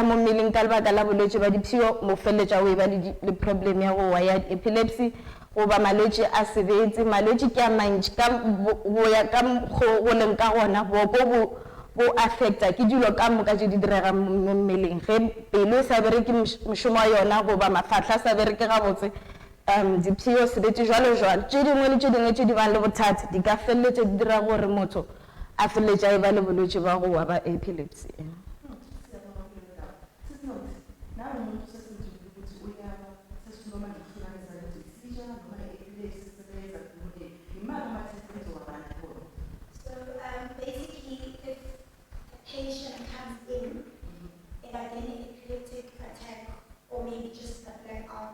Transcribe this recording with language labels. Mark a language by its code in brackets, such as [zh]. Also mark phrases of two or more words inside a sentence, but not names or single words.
[nso] mo mmeleng ka lebaka la bolwetši ba diphio mo feletša o e ba le problem ya go wa ya epilepsy goba malwetši a sebetse malwetši ke a mantši go ya ka go leng ka gona boko bo affecta ke dilo ka moka tše di diregang mo mmeleng ge pelo sa bereke mošomo wa yona goba mafahla sa bereke gabotse diphio sebetse jwalo tše dingwe le tše dingwe tše di bang le bothata di ka feleletša di dira gore motho a feleletša e ba le bolwetši ba go wa ba epilepsy [en] patient comes in and again an epileptic attack or maybe just a blackout.